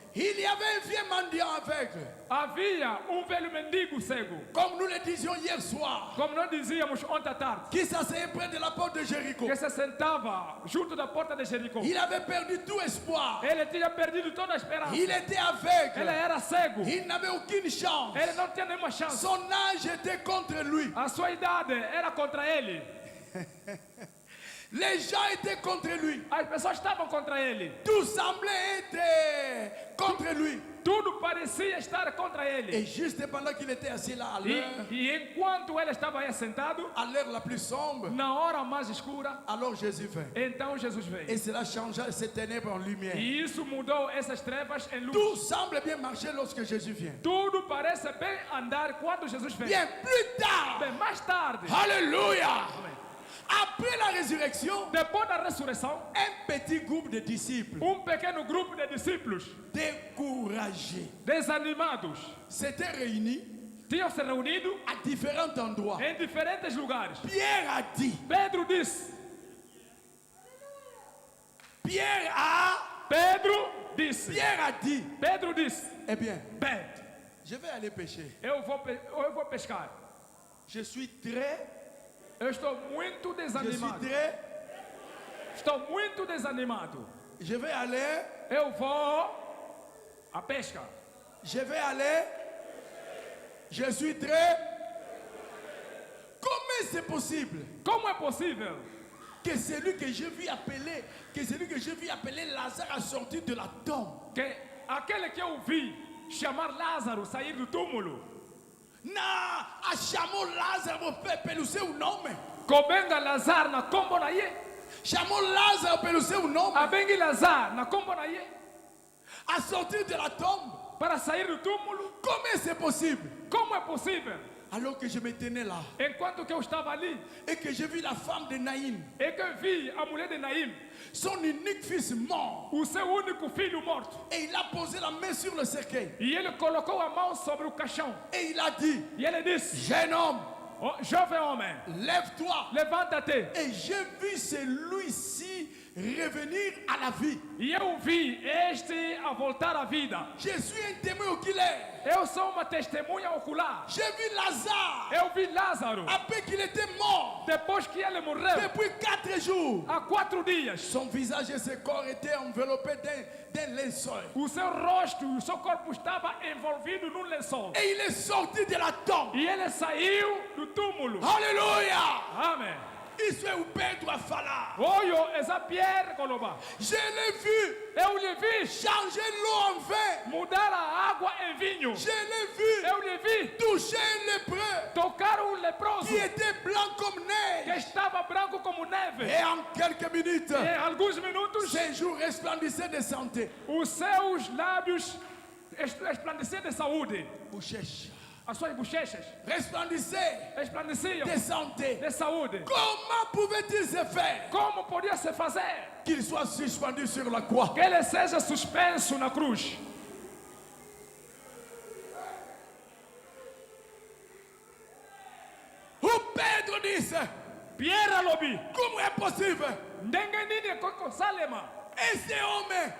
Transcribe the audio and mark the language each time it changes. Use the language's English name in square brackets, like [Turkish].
[French] Il y avait un vieux mendiant aveugle. [Portuguese] Havia velho mendigo cego. [French] Comme nous le disions hier soir. [Portuguese] Como nós dizíamos ontem à tarde. [French] Qui s'asseyait près de la porte de Jéricho. [Portuguese] Que se sentava junto da porta de Jericó. [French] Il avait perdu tout espoir. [Portuguese] Ele tinha perdido toda a esperança. [French] Il était [Portuguese] Ele [French] aveugle. [Portuguese] era cego. [French] Il n'avait aucune chance. [Portuguese] Ele não tinha nenhuma chance. [French] Son âge était contre lui. [Portuguese] A sua idade era contra ele. [French] Les gens étaient contre lui. [Portuguese] As pessoas estavam contra ele. [French] Tout semblait être contre lui. [Portuguese] Tudo parecia estar contra ele. [French] Et juste pendant qu'il était assis là, [Portuguese] E enquanto ele estava aí sentado, [French] à l'heure la plus sombre, [Portuguese] na hora mais escura, [French] alors Jésus vint. [Portuguese] então Jesus veio. [French] Et cela changea ces ténèbres en lumière. [Portuguese] E isso mudou essas trevas em luz. [French] Tout semble bien marcher lorsque Jésus vient. [Portuguese] Tudo parece bem andar quando Jesus vem. [French] Bien plus tard, [Portuguese] Bem, mais tarde, [French] alléluia, après la résurrection, [Portuguese] depois da ressurreição, [French] un petit groupe de disciples [Portuguese] pequeno grupo de discípulos [French] découragés [Portuguese] desanimados [French] s'étaient réunis [Portuguese] tinham se reunido [French] à différents endroits. [Portuguese] em diferentes lugares. [French] Pierre a dit, [Portuguese] Pedro disse, [French] Pierre a dit, [Portuguese] Pedro disse, [French] eh bien, [Portuguese] bem, [French] je vais aller pêcher. [Portuguese] eu vou pescar. [French] Je suis très, [Portuguese] Eu estou muito desanimado. Estou muito desanimado. [French] je vais aller, [Portuguese] Eu vou à pesca. [French] je vais aller, je suis très. Comment c'est possible [Portuguese] Como é possível [French] que celui que je vis appeler Lazare a sorti de la tombe? [Portuguese] que aquele que eu vi chamar Lázaro sair do túmulo, A chamou Lázaro pelo seu nome. [Lingala] Kobenga Lazaro na kombo na ye. [Portuguese] Chamou Lázaro pelo seu nome. [Lingala] Abengi Lazaro na kombo na ye. [French] A sortir de la tombe. [Portuguese] Para sair do túmulo. [French] Comment c'est possible? [Portuguese] Como é possível? [French] Alors que je me tenais là [Portuguese] enquanto que eu estava ali, [French] et que j'ai vu la femme de Naïm, [Portuguese] e que vi a mulher de Naim, [French] son unique fils mort, [Portuguese] o seu único filho morto. [French] et il a posé la main sur le cercueil [Portuguese] E ele colocou a mão sobre o caixão. [French] et il a dit, [Portuguese] E ele disse: [French] jeune homme, [Portuguese] "Oh, jovem homem, [French] lève-toi. [Portuguese] levanta-te." [French] Et j'ai vu celui-ci revenir à la vie. [Portuguese] E eu vi este a voltar à vida. [French] Je suis un témoin oculaire. [Portuguese] Eu sou uma testemunha ocular. [French] J'ai vu Lazare [Portuguese] Eu vi Lázaro, [French] après qu'il était mort [Portuguese] depois que ele morreu, [French] depuis 4 jours. [Portuguese] há 4 dias. [French] Son visage et ses corps étaient enveloppés d'un linceul. [Portuguese] O seu rosto e o seu corpo estava envolvido num lençol. [French] Et il est sorti de la tombe. [Portuguese] E ele saiu do túmulo. [French] Alléluia. [Portuguese] Amém. Isso é o Pedro a falar. [Lingala] Oyo, essa Pierre Koloba. [French] Je l'ai vu [Portuguese] Eu lhe vi [French] changer l'eau en vin. [Portuguese] mudar a água em vinho. [French] Je l'ai vu [Portuguese] Eu lhe vi [French] toucher un lépreux [Portuguese] tocar um leproso [French] qui était blanc comme [Portuguese] que [French] neige. [Portuguese] estava branco como neve. [French] Et en quelques minutes, [Portuguese] Em alguns minutos, [French] ses jours resplendissaient de santé. [Portuguese] os seus lábios resplandeciam de saúde. Bochecha. As suas bochechas [French] Resplendissaient [Portuguese] resplandeciam [French] de santé. [Portuguese] de saúde. [French] Comment pouvait-il se faire [Portuguese] Como podia se fazer [French] qu'il soit suspendu sur la croix? [Portuguese] que ele seja suspenso na cruz? O Pedro disse, [Lingala] Pierre alobi, [Portuguese] como é possível [Lingala] ndenge nini koko salema [Portuguese] esse homem